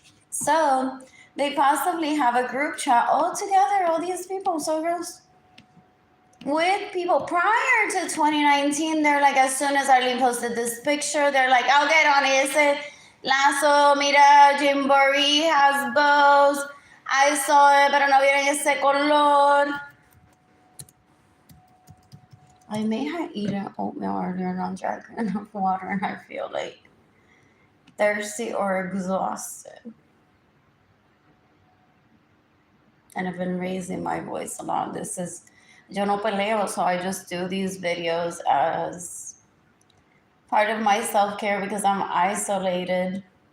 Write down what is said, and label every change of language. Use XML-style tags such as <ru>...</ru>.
<en>So they possibly have a group chat all together, all these people, so gross. With people prior to 2019, they're like, as soon as Arlene posted this picture, they're like, I'll get on</en> <es>ese lazo, mira,</es> <en>Jim Boree has bows. I saw it,</en> <es>pero no vieron ese color.</es> <en>I may have eaten oatmeal earlier and not drank enough water, and I feel like thirsty or exhausted. And I've been raising my voice a lot.</en> <es>Yo no peleo,</es> <en>so I just do these videos as part of my self-care because I'm isolated.</en>